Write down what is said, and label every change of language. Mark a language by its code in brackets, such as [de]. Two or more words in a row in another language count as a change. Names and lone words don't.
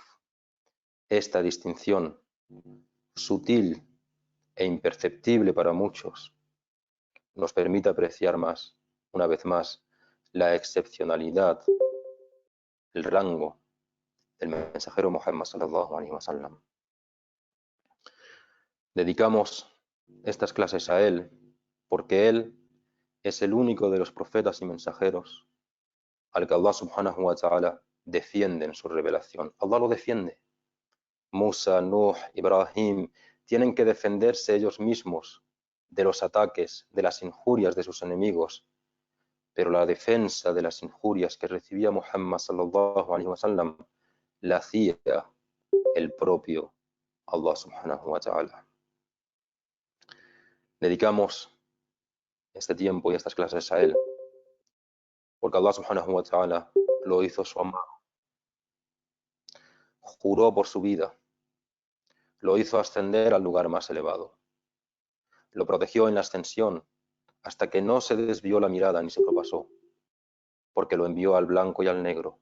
[es] Esta distinción, sutil e imperceptible para muchos, nos permite apreciar más, una vez más, la excepcionalidad, el rango del mensajero Muhammad [ar] صلى الله عليه وسلم. [es] Dedicamos estas clases a él porque él es el único de los profetas y mensajeros al que [ar] الله سبحانه وتعالى [es] defiende en su revelación. Allah lo defiende. Musa, Nuh, Ibrahim tienen que defenderse ellos mismos de los ataques, de las injurias de sus enemigos, pero la defensa de las injurias que recibía Muhammad [ar] صلى الله عليه وسلم [es] la hacía el propio [ar] الله سبحانه وتعالى. [es] Dedicamos este tiempo y estas clases a él porque [ar] الله سبحانه وتعالى [es] lo hizo su amado, juró por su vida, lo hizo ascender al lugar más elevado, lo protegió en la ascensión hasta que no se desvió la mirada ni se propasó, porque lo envió al blanco y al negro.